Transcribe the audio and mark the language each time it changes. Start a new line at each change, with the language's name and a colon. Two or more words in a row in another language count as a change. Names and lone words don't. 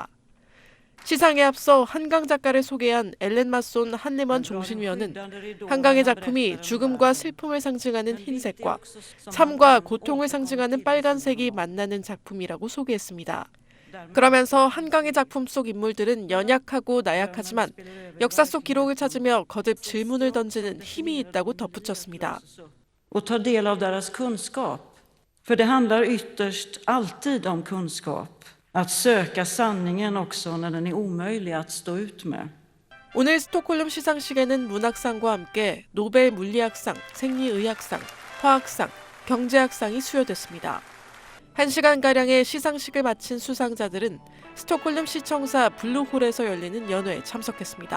Korean: 시상에 앞서 한강 작가를 소개한 엘렌 마손 한림원 종신위원은 한강의 작품이 죽음과 슬픔을 상징하는 흰색과 삶과 고통을 상징하는 빨간색이 만나는 작품이라고 소개했습니다. 그러면서 한강의 작품 속 인물들은 연약하고 나약하지만 역사 속 기록을 찾으며 거듭 질문을 던지는 힘이 있다고 덧붙였습니다.
Swedish: Och ta del av deras kunskap. För det handlar ytterst alltid om kunskap. Att söka sanningen också när den är omöjlig att stå ut med.
Korean: 오늘 스톡홀름 시상식에는 문학상과 함께 노벨 물리학상, 생리의학상, 화학상, 경제학상이 수여됐습니다. 1시간가량의 시상식을 마친 수상자들은 스톡홀름 시청사 블루홀에서 열리는 연회에 참석했습니다.